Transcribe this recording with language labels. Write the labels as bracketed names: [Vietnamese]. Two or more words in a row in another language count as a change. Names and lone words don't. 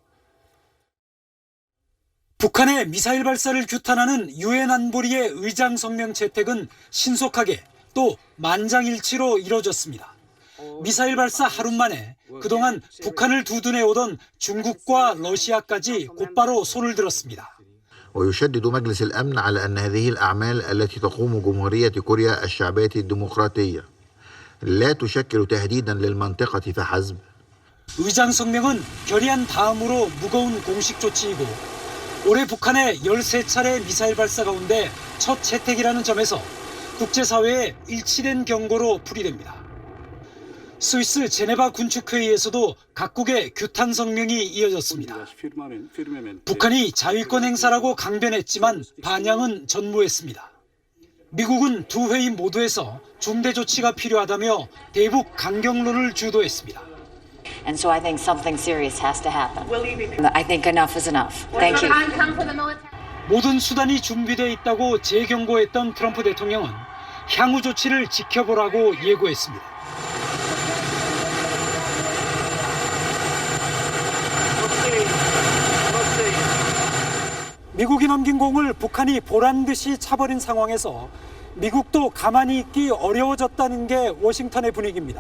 [Korean] 북한의 미사일 발사를 규탄하는 유엔 안보리의 의장 성명 채택은 신속하게 또 만장일치로 이뤄졌습니다. 미사일 발사 하루 만에 그동안 북한을 두둔해오던 중국과 러시아까지 곧바로 손을 들었습니다. [Arabic] ويشدد مجلس الأمن على أن هذه الأعمال التي تقوم جمهورية كوريا الشعبية الديمقراطية لا تشكل تهديدا للمنطقة فحسب. [Korean] 의장 성명은 결의안 다음으로 무거운 공식 조치이고 올해 북한의 13차례 미사일 발사 가운데 첫 채택이라는 점에서 국제사회의 일치된 경고로 풀이됩니다. 스위스 제네바 군축회의에서도 각국의 규탄 성명이 이어졌습니다. 북한이 자위권 행사라고 강변했지만 반향은 전무했습니다. 미국은 두 회의 모두에서 중대 조치가 필요하다며 대북 강경론을 주도했습니다. [English] And so I think something serious has to happen. I think enough is enough. Thank you. [Korean] 모든 수단이 준비되어 있다고 재경고했던 트럼프 대통령은 향후 조치를 지켜보라고 예고했습니다. 미국이 넘긴 공을 북한이 보란듯이 차버린 상황에서 미국도 가만히 있기 어려워졌다는 게 워싱턴의 분위기입니다.